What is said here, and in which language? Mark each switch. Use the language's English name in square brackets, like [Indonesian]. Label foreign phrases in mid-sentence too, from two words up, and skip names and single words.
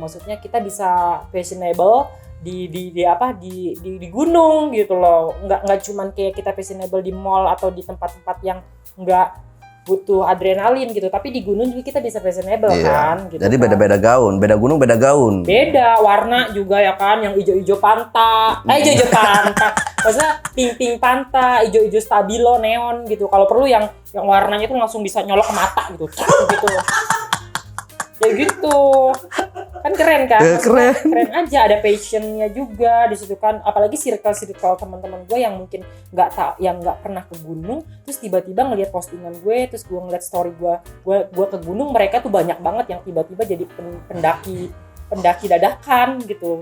[Indonesian] Maksudnya kita bisa fashionable di gunung gitu loh. Nggak cuman kayak kita fashionable di mall atau di tempat-tempat yang nggak butuh adrenalin gitu, tapi di gunung juga kita bisa fashionable kan gitu. Jadi kan. beda-beda gaun, beda gunung beda gaun. Beda warna juga ya kan, yang ijo-ijo panta, ijo-ijo panta, maksudnya pink panta, ijo-ijo stabilo neon gitu. Kalau perlu yang warnanya tuh langsung bisa nyolok ke mata gitu, gitu. Ya gitu, kan keren kan? Keren aja, ada passionnya juga di situ kan. Apalagi circle teman-teman gue yang mungkin nggak pernah ke gunung, terus tiba-tiba ngelihat postingan gue, terus gue ngeliat story gue ke gunung, mereka tuh banyak banget yang tiba-tiba jadi pendaki dadakan gitu.